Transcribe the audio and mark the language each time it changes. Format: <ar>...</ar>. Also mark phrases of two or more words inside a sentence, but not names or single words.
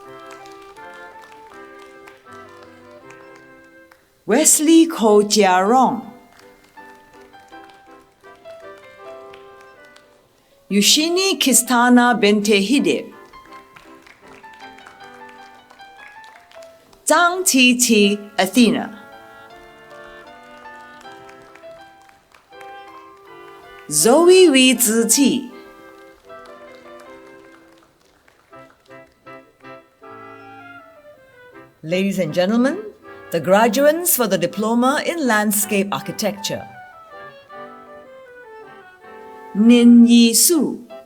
<en>Wesley Ko Jia Rong, Yushini Kistana Bente Hide, Zhang Ti Ti Athena, Zoe Wei Zi Ti, Ladies and gentlemen, the graduates for the Diploma in Landscape Architecture. Nin Yi Su,</en>